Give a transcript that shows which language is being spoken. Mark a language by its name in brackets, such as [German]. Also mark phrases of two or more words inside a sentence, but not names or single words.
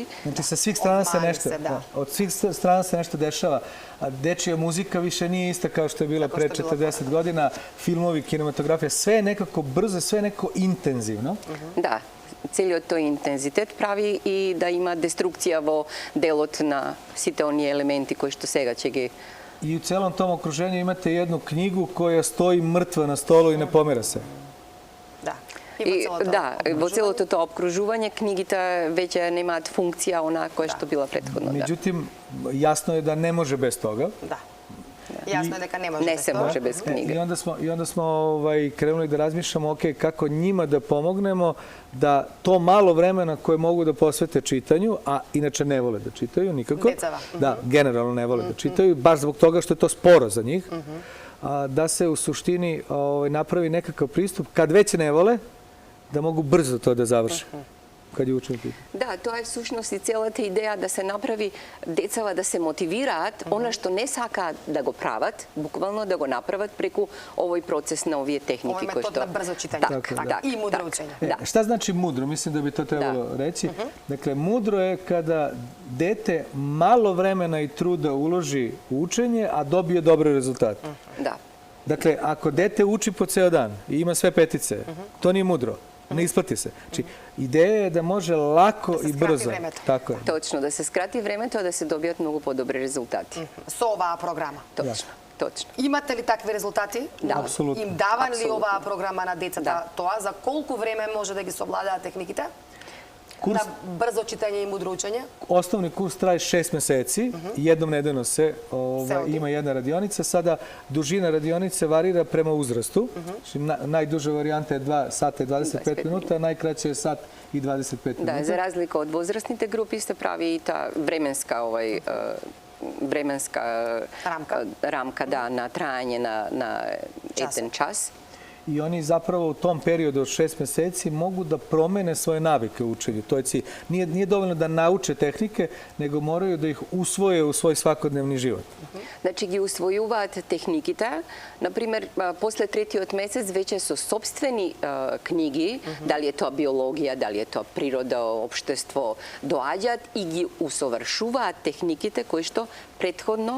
[Macedonian] Значи, [Serbian] sa svih strana se nešto, da. od svih strana se nešto dešava. A dečija muzika više nije ista kao što je bila pre 40 godina, filmovi, kinematografija, sve je nekako brzo, sve je nekako intenzivno. [Macedonian] Да, целиот тој интензитет прави и да има деструкција во делот на сите оние елементи кои што сега ќе ги. [Serbian] I u celom tom okruženju imate jednu knjigu koja stoji mrtva na stolu i ne pomera se. [Macedonian] Да. И, во целото тоа обкружување книгите веќе немаат функција она која што била претходно. [Serbian] Međutim, jasno je da ne može bez toga. [Macedonian] Да. Јасно е дека не може Не без се тоа. може без книга. [Serbian] I onda smo krenuli da razmišljamo, ok, kako njima da pomognemo da to malo vremena koje mogu da posvete čitanju, a inače ne vole da čitaju nikako. [Macedonian] Decava. [Serbian] Da, generalno ne vole da čitaju, baš zbog toga što je to sporo za njih. Da se u suštini napravi nekakav pristup, kad već ne vole, da mogu brzo to da završe. Kad je učenik. [Macedonian] Да, тоа е всушност и целата идеја да се направи децава да се мотивираат, она што не сакаат да го прават, буквално да го направат преку овој процес на овие техники Ова кои метод што на брзо читање. Так, И мудро учење. [Serbian] Šta znači mudro? Mislim da bi to trebalo reći. Dakle, mudro je kada dete malo vremena i truda uloži u učenje, a dobije dobre rezultate. Да. Dakle, ako dete uči po ceo dan i ima sve petice, to nije mudro. Ne isplati se. Znači, ideja je da može lako i brzo. Tako je. [Macedonian] Точно, да се скрати времето, а да се добијат многу подобри резултати. Со оваа програма. Точно, точно. Имате ли такви резултати? Да. [Serbian] Apsolutno. [Macedonian] Им дава ли Апсолутно. оваа програма на децата тоа? За колку време може да ги совладаат техниките? [Serbian] Kurs, [Macedonian] На брзо читање и мудро учење? [Serbian] osnovni kurs traje 6 meseci, jednom nedeljno se odi. ima jedna radionica. Sada dužina radionice varira prema uzrastu. Znači, najduža varijanta je 2 sata i 25 minuta, a najkraća je sat i 25 minuta. [Macedonian] Да, за разлика од возрастните групи се прави и таа временска рамка да, на трајање на еден час. [Serbian] I oni zapravo u tom periodu od 6 meseci mogu da promene svoje navike u učenju. To je cilj. Nije dovoljno da nauče tehnike, nego moraju da ih usvoje u svoj svakodnevni život. [Macedonian] Значи ги усвојуваат техниките. Например, после третиот месец веќе со сопствени книги, дали е тоа биологија, дали е тоа природа, општество, доаѓаат и ги усовршуваат техниките кои што претходно